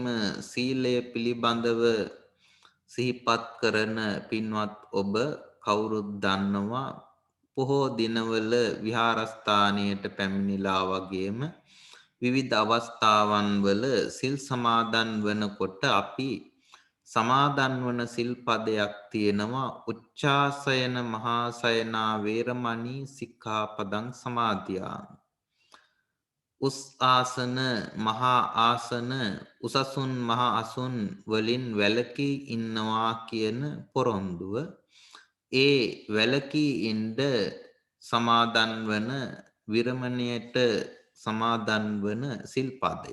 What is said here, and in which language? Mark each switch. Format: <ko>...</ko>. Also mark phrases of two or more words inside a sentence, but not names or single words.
<si>සීලය පිළිබඳව සිහිපත් කරන පින්වත් ඔබ කවුරුත් දන්නවා පොහෝ දිනවල විහාරස්ථානයට පැමිණිලා වගේම විවිධ අවස්ථාවන් වල සිල් සමාදන් වනකොට අපි සමාදන් වන සිල් පදයක් තියෙනවා</si> <pi>උච්චාසයන මහාසයනා වේරමණී සික්ඛාපදං සමාදියාමි.</pi> <si>උස් ආසන මහා ආසන උසසුන් මහා අසුන් වලින් වැළකී ඉන්නවා කියන පොරොන්දුව ඒ වැළකී ඉන්න සමාදන් වන විරමණයට සමාදන් වන සිල්පදය.</si>